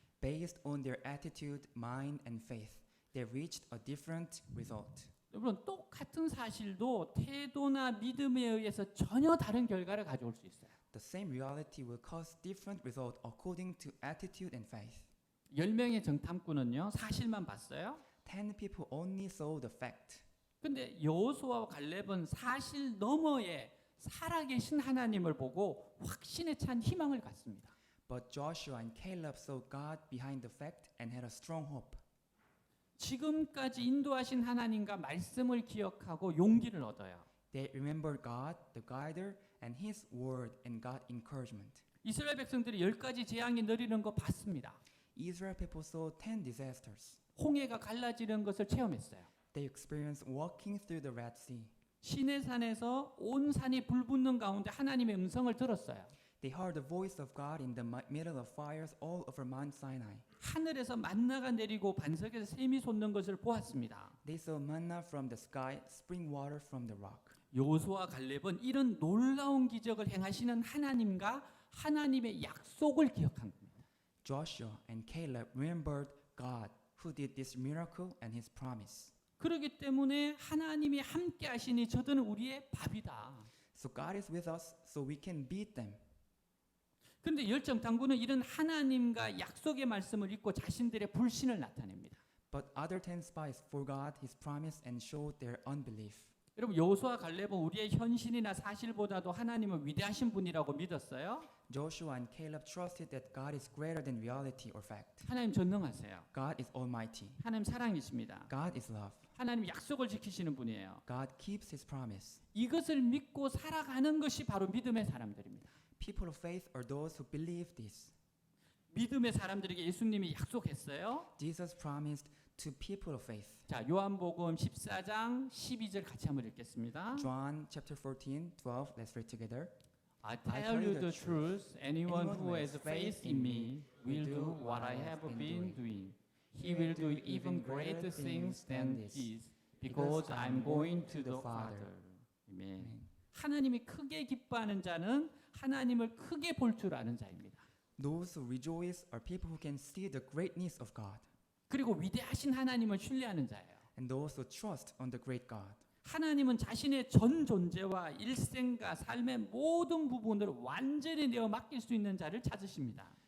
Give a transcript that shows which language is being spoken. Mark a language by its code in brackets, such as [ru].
[en] Based on their attitude, mind, and faith, they reached a different result. [ko] 여러분, 똑같은 사실도 태도나 믿음에 의해서 전혀 다른 결과를 가져올 수 있어요. [en] The same reality will cause different result according to attitude and faith. [ko] 10명의 정탐꾼은요, 사실만 봤어요. [en] 10 people only saw the fact. [ko] 근데 여호수아와 갈렙은 사실 너머에 살아계신 하나님을 보고 확신에 찬 희망을 갖습니다. [en] But Joshua and Caleb saw God behind the fact and had a strong hope. [ko] 지금까지 인도하신 하나님과 말씀을 기억하고 용기를 얻어요. [en] They remembered God, the guider, and His word and got encouragement. [ko] 이스라엘 백성들이 10가지 재앙이 내리는 거 봤습니다. [en] Israel people saw 10 disasters. [ko] 홍해가 갈라지는 것을 체험했어요. [en] They experienced walking through the Red Sea. [ko] 시내산에서 온 산이 불붙는 가운데 하나님의 음성을 들었어요. [en] They heard the voice of God in the middle of fires all over Mount Sinai. [ko] 하늘에서 만나가 내리고 반석에서 샘이 솟는 것을 보았습니다. [en] They saw manna from the sky, spring water from the rock. [ko] 여호수아 갈렙은 이런 놀라운 기적을 행하시는 하나님과 하나님의 약속을 기억한 겁니다. [en] Joshua and Caleb remembered God who did this miracle and His promise. [ko] 그렇기 때문에 하나님이 함께 하시니 저들은 우리의 밥이다. [en] So God is with us, so we can beat them. [ko] 그런데 열정탐구는 이런 하나님과 약속의 말씀을 잊고 자신들의 불신을 나타냅니다. [en] But other 10 spies forgot his promise and showed their unbelief. [ko] 여러분 여호수아 갈렙은 우리의 현실이나 사실보다도 하나님은 위대하신 분이라고 믿었어요. [en] Joshua and Caleb trusted that God is greater than reality or fact. [ko] 하나님 전능하세요. [en] God is almighty. [ko] 하나님 사랑이십니다. [en] God is love. [ko] 하나님 약속을 지키시는 분이에요. [en] God keeps his promise. [ko] 이것을 믿고 살아가는 것이 바로 믿음의 사람들입니다. [en] People of faith are those who believe this. [ko] 믿음의 사람들에게 예수님이 약속했어요. [en] Jesus promised to people of faith. [ko] 자, 요한복음 14장 12절 같이 한번 읽겠습니다. [en] John chapter 14, 12. Let's read together. I tell you the truth, anyone who has faith in me will do what I have been doing. He will do even greater things than this, because I'm going to the Father. [ko] 아멘. 하나님이 크게 기뻐하는 자는 하나님을 크게 볼 줄 아는 자입니다. [en] Those who rejoice are people who can see the greatness of God. [ko] 그리고 위대하신 하나님을 신뢰하는 자예요. [en] And those who trust on the great God. [ko] 하나님은 자신의 전 존재와 일생과 삶의 모든 부분을 완전히 내어 맡길 수 있는 자를 찾으십니다.